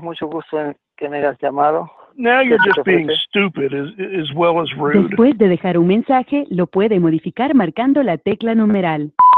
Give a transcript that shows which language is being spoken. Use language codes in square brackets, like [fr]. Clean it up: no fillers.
[es] Mucho gusto en que me hayas llamado. [en] Now you're just being stupid as well as rude. [es] Después de dejar un mensaje, lo puede modificar marcando la tecla numeral.